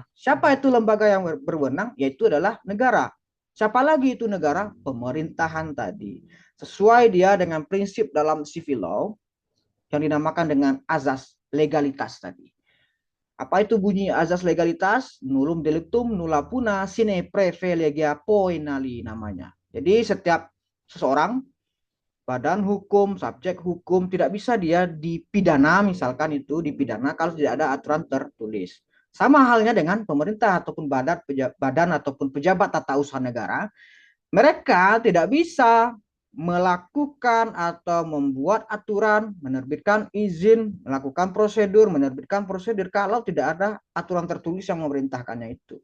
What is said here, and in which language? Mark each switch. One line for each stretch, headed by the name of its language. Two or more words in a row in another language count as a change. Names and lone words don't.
Indonesian: Siapa itu lembaga yang berwenang? Yaitu adalah negara. Siapa lagi itu negara? Pemerintahan tadi. Sesuai dia dengan prinsip dalam
English: civil law
Indonesian: yang dinamakan dengan azas legalitas tadi. Apa itu bunyi azas legalitas?
Latin: Nullum delictum nulla puna sine privilegia poenali namanya.
Indonesian: Jadi setiap seseorang badan hukum, subjek hukum, tidak bisa dia dipidana, misalkan itu dipidana kalau tidak ada aturan tertulis. Sama halnya dengan pemerintah ataupun badan ataupun pejabat tata usaha negara, mereka tidak bisa melakukan atau membuat aturan, menerbitkan izin, melakukan prosedur, menerbitkan prosedur kalau tidak ada aturan tertulis yang memerintahkannya itu.